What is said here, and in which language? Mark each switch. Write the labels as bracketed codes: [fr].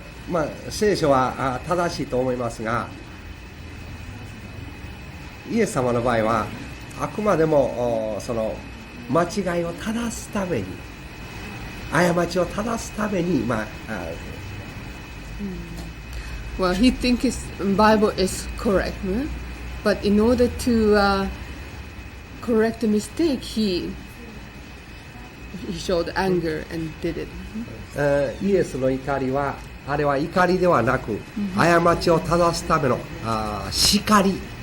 [ja] まあ、聖書は正しいと思いますが、イエス様の場合はあくまでもその間違いを正すために、過ちを正すために、 [en] Well, he thinks his Bible is correct, but in order to correct the mistake, he showed anger and did it. [ja] イエスの怒りはあれは怒りではなく、過ちを正すための叱り。